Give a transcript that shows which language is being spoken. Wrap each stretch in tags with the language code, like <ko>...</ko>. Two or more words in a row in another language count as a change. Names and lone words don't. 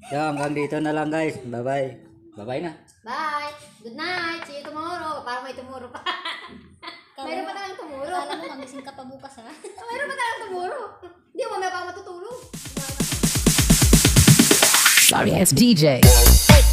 <tl>hanggang dito na lang guys.</tl> <en>Bye-bye. Bye-bye na. Bye. Good night. See you tomorrow.</en> <tl>Parang may tomorrow pa. Mayroon pa talang tomorrow. Alam mo, magising ka pa bukas ha. Mayroon pa talang tomorrow. Hindi, mamaya pa ako matutulog.</tl> <en>Sorry, it's DJ.</en>